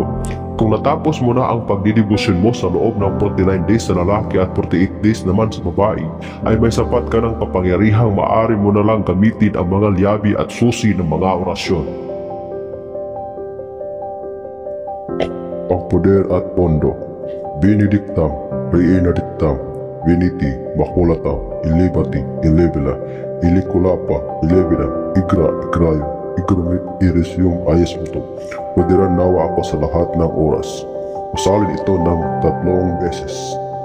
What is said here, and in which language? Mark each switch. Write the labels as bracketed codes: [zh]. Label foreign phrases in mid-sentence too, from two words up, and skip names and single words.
[tl] Kung natapos mo na ang pagdidebosyon mo sa loob ng 49 days sa lalaki at 48 days naman sa babae, ay may sapat ka ng kapangyarihang maaari mo na lang gamitin ang mga liabi at susi ng mga orasyon. Ang poder at pondo. [la] Benedictam, Reinadictam, Veniti, Makulatam, Ilibati, Ilibila, Ilikulapa, Ilibina, Igra, Igrayo, Igrumit, Irisyum, Ayesmuto. [tl] Pwede rin nawa ako sa lahat ng oras. Usalin ito ng 3 beses.